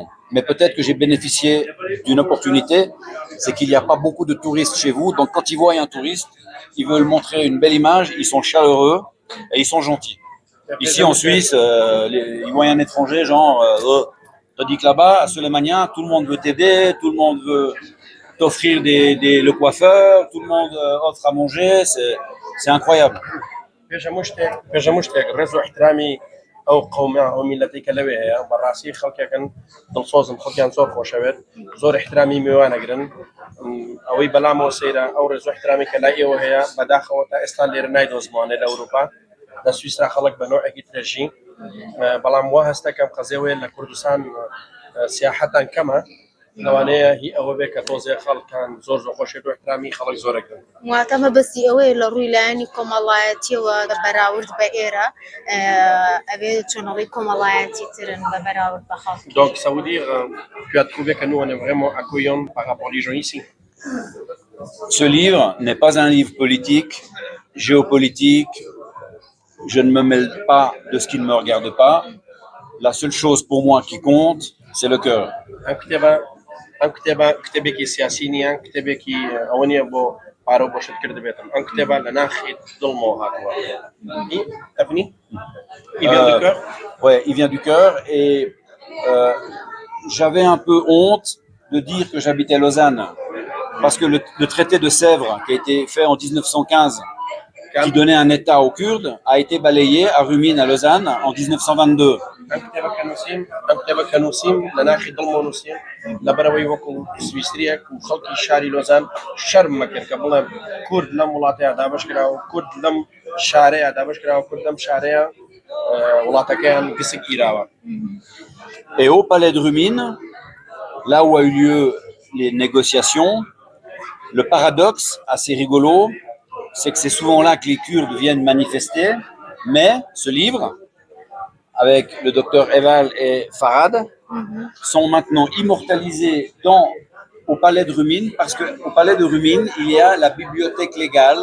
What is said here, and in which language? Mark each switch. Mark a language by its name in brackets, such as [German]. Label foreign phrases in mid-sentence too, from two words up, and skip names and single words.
[French] Mais peut-être que j'ai bénéficié d'une opportunité, c'est qu'il n'y a pas beaucoup de touristes chez vous, donc quand ils voient un touriste, ils veulent montrer une belle image, ils sont chaleureux et ils sont gentils. Ici en Suisse, ils voient un étranger, genre, tandis que là-bas, à Sulemania, tout le monde veut t'aider, tout le monde veut t'offrir le coiffeur, tout le monde offre à manger, c'est incroyable. [Central Kurdish] بێژە مشتێک ڕێز و احترامی ئەو قەومە ئەو میلەتی کە لەوێ هەیە بەڕاستی خەڵکێکن دڵسۆزم خەڵکیان زۆر خۆشەوێت زۆر احترامی میوانەگرن ئەوەی بەلامەوە سەیرە ئەو ڕێز و احترامی کە لای ئێوە هەیە بەداخەوە تا ئێستا لێرە نایدۆزمانێ لە ئەوروپا لە سویسرا خەڵک بە نوعێکی ترێژی بەڵام وا هەستەکەم قەزێوەیە لە کوردستان سیاحەتان کەمە لەوانەیە هی ئەوە بێ کە تۆزێ خەڵکان زۆر خۆشێت و احترامی خەڵک زۆرەگرن واتە مەبەستی ئەوەیە لە ڕووی لایەنی کۆمەڵایەتیەوە بەراورد بە ئێرە ئەوێ چۆنەڵی کۆمەڵایەتی ترن بە بەراورد بە خەڵک. [French] Donc ça veut dire tu as trouvé que nous on est vraiment accueillants par rapport aux gens ici. Ce livre n'est pas un livre politique, géopolitique. Je ne me mêle pas de ce qui ne me regarde pas. La seule chose pour moi qui compte, c'est le cœur. [Central Kurdish] ئەم کتێبێکی سیاسی نییە کتێبێکی ئەوە نییە بۆ پارە و بۆشت کرد بێتم ئەم کتێبە لە ناخی دڵمەوە هاتووە [French] Ouais, il vient du cœur et j'avais un peu honte de dire que j'habitais Lausanne parce que le traité de Sèvres qui a été fait en 1915 qui donnait un état aux Kurdes a été balayé à Rumine à Lausanne en 1922. [Central Kurdish] ئەم کتێبە کە نووسیم لە ناخی دڵمەوە نووسیم لەبەرەوەی وەکو سویسریەک و خەڵکی شاری لۆزان شەرم مەکرد کە بڵێم کورد لەم وڵاتەیە دابەشکراوە کورد لەم شارەیە دابەشکراوە کورد لەم شارەیە وڵاتەکەیان گسک گیراوە. [French] Et au palais de Rumine, là où a eu lieu les négociations, le paradoxe assez rigolo, c'est que c'est souvent là que les Kurdes viennent manifester, mais ce livre, avec le docteur Eval et Farad, sont maintenant immortalisés au palais de Rumine, parce qu'au palais de Rumine, il y a la bibliothèque légale.